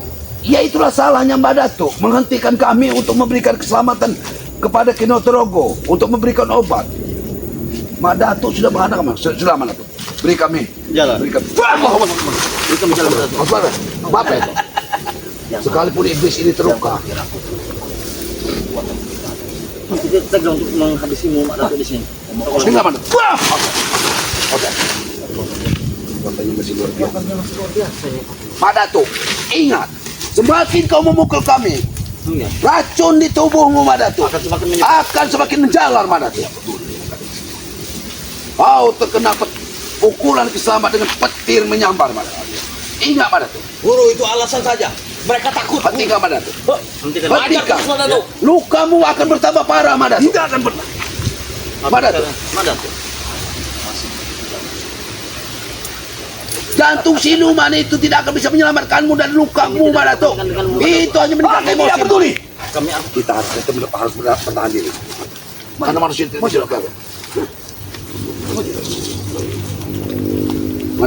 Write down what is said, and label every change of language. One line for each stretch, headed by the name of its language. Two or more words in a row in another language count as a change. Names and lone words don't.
Indonesian: Ya itulah salahnya Mbak Datuk, menghentikan kami untuk memberikan keselamatan kepada Kinotorogo, untuk memberikan obat. Mbak Datuk sudah menghadang kami. Sudah Mbak Datuk. Beri kami Jalan. Beri kami. Itu jalan Mak Datuk. Apa itu? Sekalipun iblis ini terluka, Kita tegang untuk menghabisimu Mak Datuk di sini. Dengar Mak Datuk. Wah! Oke. Kekuatannya masih luar biasa. Mak Datuk, ingat, semakin kau memukul kami, Iya. racun di tubuhmu Mak Datuk Akan semakin menjalar Mak Datuk. Kau terkena pukulan kiselamat dengan petir menyambar Mak Datuk. Ingat Mak Datuk. Guru itu alasan saja. Mereka takut. Hentikan Mak Datuk. Hentikan. Hentikan. Mak Datuk. Lukamu akan bertambah parah Mak Datuk. Tidak akan pernah. Mak Datuk. Mak Datuk. Jantung siluman itu tidak akan bisa menyelamatkanmu dari lukamu Mak Datuk. Itu hanya meningkatkan emosi. Tidak peduli. Kami Kita harus bertahan diri. Karena manusia itu tidak gagal. Mana?